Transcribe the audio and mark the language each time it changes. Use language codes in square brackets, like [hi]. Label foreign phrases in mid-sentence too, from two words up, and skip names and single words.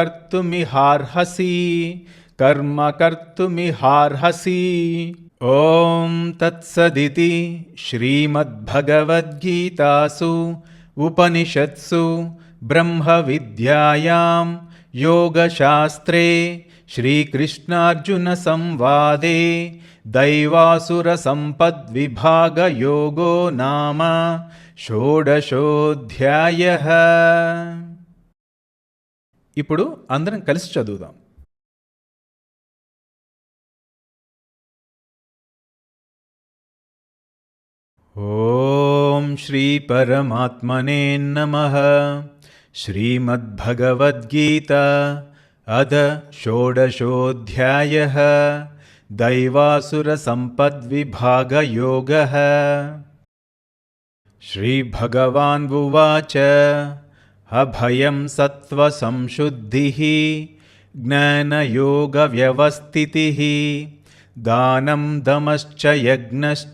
[sa] कर्तुमिहार्हसि ॐ तत्सदिति श्रीमद्भगवद्गीतासु उपनिषत्सु ब्रह्मविद्यायां योगशास्त्रे श्रीकृष्णार्जुनसंवादे दैवासुरसम्पद्विभागयोगो नाम షోడశోధ్యాయః. [te] ఇప్పుడు అందరం కలిసి చదువుదాం. [sa] ఓం శ్రీ పరమాత్మనే నమః. శ్రీమద్భగవద్గీత అథ షోడశోధ్యాయః. दैवासुरसम्पद्विभागयोगः. श्रीभगवानुवाच अभयं सत्त्वसंशुद्धिः ज्ञानयोगव्यवस्थितिः दानं दमश्च यज्ञश्च